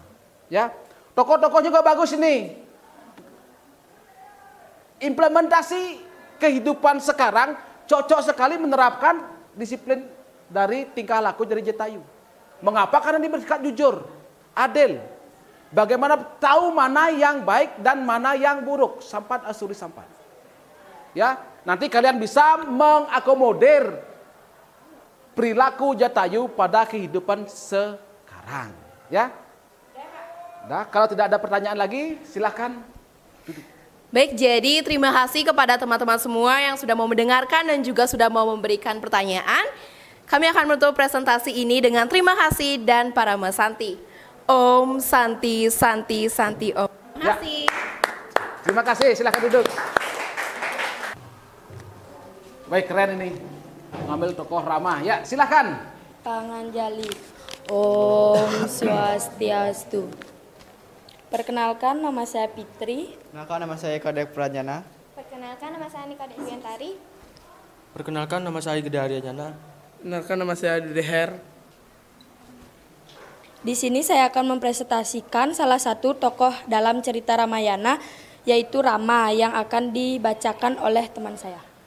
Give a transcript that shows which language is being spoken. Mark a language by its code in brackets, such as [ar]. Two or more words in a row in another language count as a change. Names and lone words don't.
[id] Ya, tokoh-tokoh juga bagus ini. Implementasi kehidupan sekarang cocok sekali menerapkan disiplin dari tingkah laku dari Jatayu. Mengapa? Karena dia bersikap jujur, adil. Bagaimana tahu mana yang baik dan mana yang buruk. [sa] Sampat asuri sampat. [id] Ya, nanti kalian bisa mengakomodir perilaku Jatayu pada kehidupan sekarang. Ya. Nah, kalau tidak ada pertanyaan lagi, silakan duduk. Baik, jadi terima kasih kepada teman-teman semua yang sudah mau mendengarkan dan juga sudah mau memberikan pertanyaan. Kami akan menutup presentasi ini dengan terima kasih dan [sa] Parama Santi. Om Santi Santi Santi Om. [id] Terima kasih. Terima kasih, silakan duduk. Baik, keren ini. Mengambil tokoh Rama. Ya, silakan. Panganjali. [sa] Om Swastiastu. [id] Perkenalkan, nama saya Fitri. Perkenalkan, nama saya Kadek Pranjana. Perkenalkan, nama saya Nika Deviantari. Perkenalkan, nama saya Gede Haryajana. Perkenalkan, nama saya Deher. Di sini saya akan mempresentasikan salah satu tokoh dalam cerita Ramayana, yaitu Rama, yang akan dibacakan oleh teman saya.